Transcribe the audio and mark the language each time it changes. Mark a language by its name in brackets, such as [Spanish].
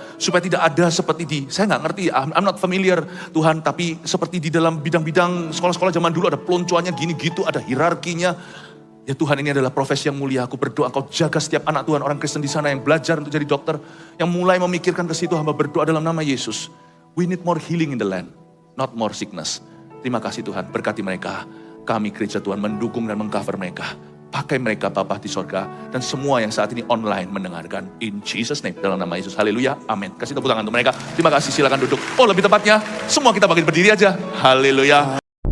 [Indonesian] Supaya tidak ada seperti saya nggak ngerti, [English] I'm not familiar [Indonesian] Tuhan. Tapi seperti di dalam bidang-bidang sekolah-sekolah zaman dulu ada peloncoannya gini gitu, ada hierarkinya. Ya Tuhan, ini adalah profesi yang mulia. Aku berdoa Engkau jaga setiap anak Tuhan, orang Kristen di sana yang belajar untuk jadi dokter. Yang mulai memikirkan ke situ, hamba berdoa dalam nama Yesus. [English] We need more healing in the land, not more sickness. [Indonesian] Terima kasih Tuhan, berkati mereka. Kami gereja Tuhan mendukung dan mengcover mereka. Pakai mereka Bapa di sorga. Dan semua yang saat ini online mendengarkan. [English] In Jesus name, [Indonesian] dalam nama Yesus. Haleluya, amin. Kasih tepuk tangan untuk mereka. Terima kasih, silakan duduk. Oh lebih tepatnya, semua kita bangkit berdiri aja. Haleluya.